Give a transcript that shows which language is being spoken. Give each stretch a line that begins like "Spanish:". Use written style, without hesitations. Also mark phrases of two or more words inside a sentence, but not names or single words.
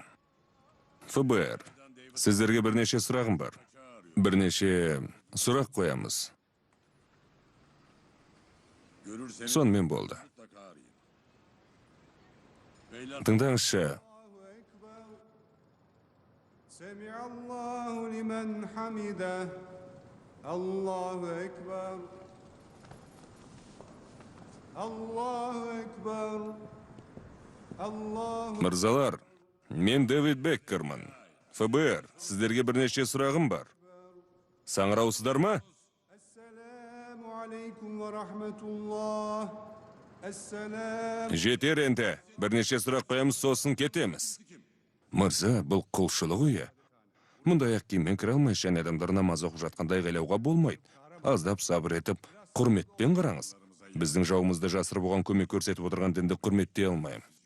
Kazakh: ФБР. Сіздерге бірнеше сұрағым бар. Бірнеше сұрақ қоямыз. Сонымен болды. Тыңдаңызшы.
Arabic: سمع الله لمن حمده الله أكبر الله أكبر الله
Kazakh: Мырзалар, мен Дэвид Беккерман. ФБР. Сіздерге бірнеше сұрағым бар. Саңыраусыздар ма?
Arabic: السلام عليكم ورحمة الله السلام
Kazakh: Жетер енді. Бірнеше сұрақ қоямыз, сосын кетеміз. Мырза, бұл құлшылық үйі. Мұндай ақ киіммен кіре алмай, және адамдар намаз оқып жатқандай ғайлауға болмайды. Аздап сабыр етіп, құрметпен қараңыз. Біздің жауымызды жасырып оған көмек көрсетіп отырған дінді құрметтей алмаймын.